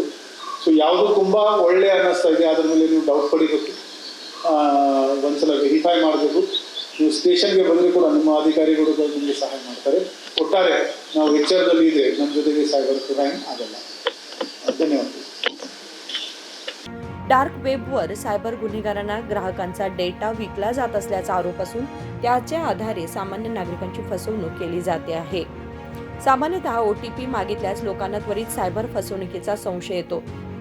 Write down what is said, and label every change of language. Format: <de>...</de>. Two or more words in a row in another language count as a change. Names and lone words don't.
<kn>ಸೊ ಯಾವುದು ತುಂಬ ಒಳ್ಳೆ ಅನ್ನಿಸ್ತಾ ಇದೆ ಅದ್ರ ಮೇಲೆ ನೀವು ಡೌಟ್ ಪಡಿಬೇಕು, ಒಂದ್ಸಲ ವೆರಿಫೈ ಮಾಡಬೇಕು. ನೀವು ಸ್ಟೇಷನ್ಗೆ ಬಂದರೆ ಕೂಡ ನಿಮ್ಮ ಅಧಿಕಾರಿಗಳು ನಿಮಗೆ ಸಹಾಯ ಮಾಡ್ತಾರೆ. ಒಟ್ಟಾರೆ ನಾವು ಎಚ್ಚರದಲ್ಲಿ ಇದ್ರೆ ನಮ್ಮ ಜೊತೆಗೆ</kn> <en>cyber crime</en> <kn>ಆಗಲ್ಲ. ಧನ್ಯವಾದ.</kn> <en>dark webवर</en> <mr>सायबर गुन्हेगारांना ग्राहकांचा डेटा विकला जात असल्याचा आरोप असून त्याच्या आधारे सामान्य नागरिकांची फसवणूक केली जाते आहे. सामान्यतः OTP मागितल्यास लोकांना त्वरित सायबर फसवणुकीचा संशय येतो.</mr>